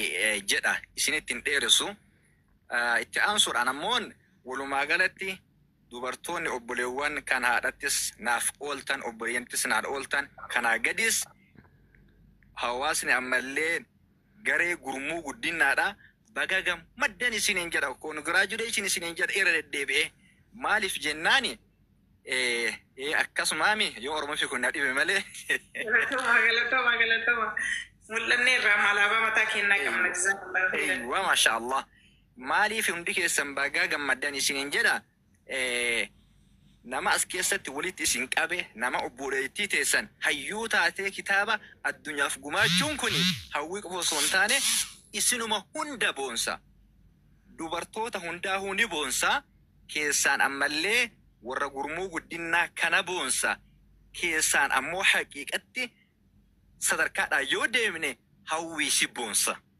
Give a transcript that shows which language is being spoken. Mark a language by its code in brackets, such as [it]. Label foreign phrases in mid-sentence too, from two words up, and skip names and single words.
[om] jedha isinittiin dheeressu itti aansuudhaan ammoon walumaa galatti dubartoonni obboleewwan kan haadhattis naaf ooltan obboleeyyantis naaf ooltan kanaa gadis hawaasni ammallee garee gurmuu guddinaadha baga gammaddan isiniin jedha congratulation isiniin jedha irra deddeebi'e maaliif jennaani akkasumaami yoo Oromoo fi kun dhibe malee galatama mul'anne irraa malaabaa mataa kennaa qabna jizaan [ar] وما شاء الله [om] maaliif hundi keessan baga gammaddan isiniin jedha nama as keessatti walitti isin qabe nama obboleettii teessan hayyuu taatee kitaaba addunyaaf gumaachuun kun hawwii qofa osoo hin taane isinuma hunda boonsa dubartoota hundaa hundi boonsa keessaan ammallee warra gurmuu guddinaa kana boonsa keessaan ammoo haqiiqatti sadarkaadhaa yoo deemne hawwii si boonsa